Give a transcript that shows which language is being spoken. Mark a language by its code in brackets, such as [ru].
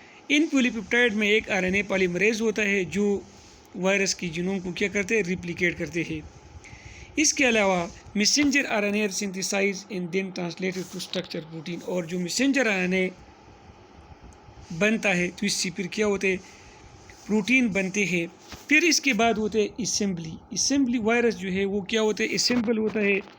[ur] ان پولی peptide میں ایک RNA polymerase ہوتا ہے جو وائرس کی جینوم کو کیا کرتے ہیں؟ ریپلیکیٹ کرتے ہیں. اس کے علاوہ [en] Messenger RNA are synthesized and then translated to structure protein. [ur] اور جو میسنجر RNA بنتا ہے تو اس سے پھر کیا ہوتے ہیں؟ پروٹین بنتے ہیں. پھر اس کے بعد ہوتے ہیں اسمبلی وائرس جو ہے وہ کیا ہوتا ہے؟ اسمبل ہوتا ہے.